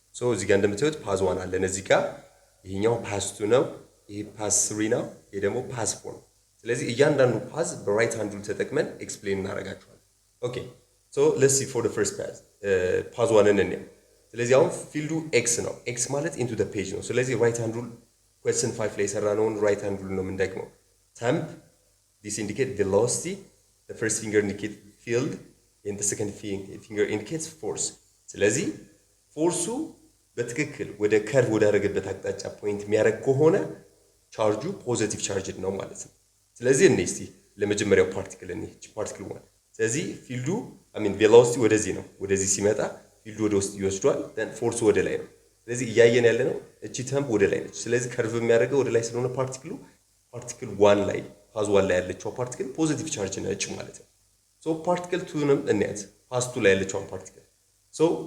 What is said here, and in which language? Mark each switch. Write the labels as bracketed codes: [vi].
[am] ሶ እዚህ ጋር እንደምታዩት ፓዝ 1 አለ እዚህ ጋር። ይሄኛው ፓዝ 2 ነው፣ ይሄ ፓዝ 3 ነው፣ ይሄ ደግሞ ፓዝ 4 ነው። ስለዚህ እያንዳንዱ ፓዝ በራይት ሃንድ ሩል ተጠቅመን ኤክስፕሌን እናደርጋቸዋለን። [en] ኦኬ ሶ ሌትስ ሲ ፎር ዘ ፈርስት [am] ፓዝ 1 እንየው። ስለዚህ አሁን ፊልዱ ኤክስ ነው። ኤክስ ማለት ኢንቱ ዘ ፔጅ ነው። ስለዚህ ራይት ሃንድ ሩል question 5 ላይ የሰራነውን ራይት ሃንድ ሩል ነው የምንደግመው። ተምብ [en] this indicates velocity, the first finger indicates field, and the second finger indicates force. [am] ስለዚህ ፎርሱ በትክክል ወደ ከርቭ ወዳረገበት አቅጣጫ ፖይንት የሚያደርግ ከሆነ ቻርጁ ፖዚቲቭ ቻርጅ ነው ማለት ነው። ስለዚህ እስቲ ለመጀመሪያው ፓርቲክል ፓርቲክል 1 ስለዚህ ፊልዱ ቬሎሲቲ ወደዚህ ሲመጣ ፊልዱ ወደ ውስጥ ይወስዷል then ፎርሱ ወደ ላይ ነው። ስለዚህ እያየን ያለ ነው እቺ ተምፕ ወደ ላይ ነች። ስለዚህ ከርቭ የሚያደርገው ወደ ላይ ስለሆነ ፓርቲክል 1 ላይ ፓዝ 1 ላይ ያለችው ፓርቲክል ፖዚቲቭ ቻርጅ ነች ማለት ነው። ሶ ፓርቲክል 2 ንም እንያዝ ፓዝ 2 ላይ ያለችው ፓርቲክል ሶ